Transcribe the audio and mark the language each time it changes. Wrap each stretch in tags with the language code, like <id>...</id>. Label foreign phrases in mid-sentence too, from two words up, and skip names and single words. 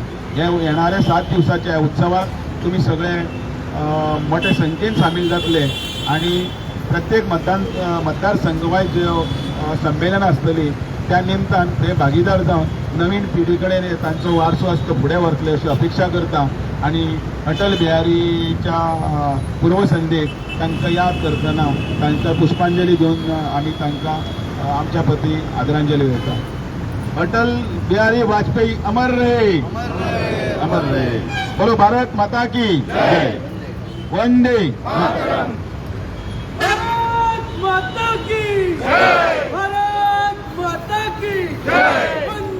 <kok>हे येणाऱ्या 7 दिवसाच्या उत्सवाक तुमी सगळे मोठे संख्येन सामील जातले आनी प्रत्येक मतदारसंघ वायज ज्यो संमेलनां आसतलीं त्या निमतान ते भागीदार जावन नवीन पिढी कडेन तांचो वारसो आसा तो फुडें व्हरतले अशी अपेक्षा करता आनी अटल बिहारीच्या पूर्वसंध्येक तांकां याद करतना तांकां पुष्पांजली दिवन आमी तांकां आमच्या प्रती आदरांजली वयता.</kok> <hi>अटल बिहारी वाजपेयी अमर रहे अमर रहे. बोलो भारत माता की जय. वंदे भारत माता की जय. भारत माता की जय.</hi>